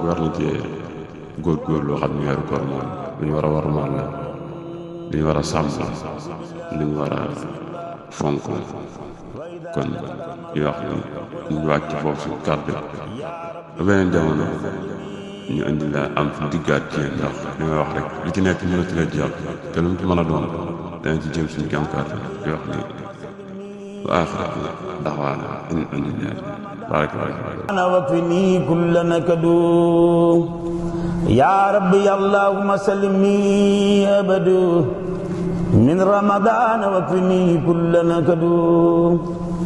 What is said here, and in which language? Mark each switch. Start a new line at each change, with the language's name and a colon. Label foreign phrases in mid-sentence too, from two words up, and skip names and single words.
Wolof: war na cee góor loo xam ne weeru koor moom lu ñu war a warmaal la lu ñu war a sàmm lu ñu war a fonk kon ñu wax ni ñu wàcc foofu su kàddu ba beneen jamono ñu indi la am fi diggaat ci ndax li may wax rek li ci nekk mënatu la jàpp te lu mu ci mën a doon danañ ci jëm suñu kam kàttan di wax ni
Arabic: وآخر دعوانا أن الحمد لله أنا وكفني كل نكد يا ربي اللهم سلمني أبد من رمضان وكفني كل نكد